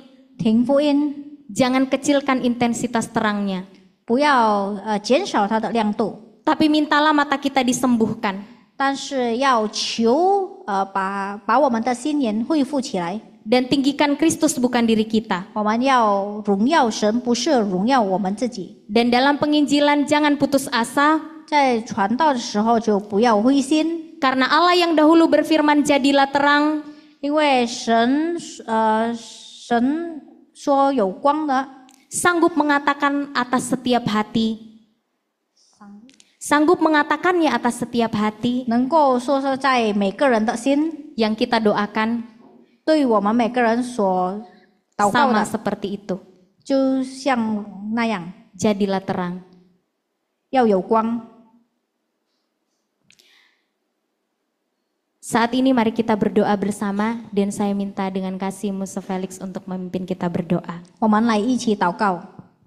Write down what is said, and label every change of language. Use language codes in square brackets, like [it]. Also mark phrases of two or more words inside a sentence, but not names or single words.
[zh] 福音， [id] jangan kecilkan intensitas terangnya, [zh] 不要减少它的亮度， [id] tapi mintalah mata kita disembuhkan. [zh] 但是要求把我们的心眼恢复起来。 [id] Dan tinggikan Kristus bukan diri kita. [zh] 我们要荣耀神，不是荣耀我们自己。 [id] Dan dalam penginjilan jangan putus asa, [zh] 在传道的时候就不要灰心， [id] karena Allah yang dahulu berfirman jadilah terang, [zh] 因为神说有光的， [id] sanggup mengatakan atas setiap hati. Sanggup mengatakannya atas setiap hati [zh] 能够说是在每个人的心， [id] yang kita doakan [zh] 对我们每个人所祷告 [id] sama [zh] 的， [id] seperti itu. [zh] 就像那样， [id] Jadilah terang. [zh] 要有光。 [id] Saat ini mari kita berdoa bersama dan saya minta dengan kasih Musa Felix untuk memimpin kita berdoa. [zh] 我们来一起祷告。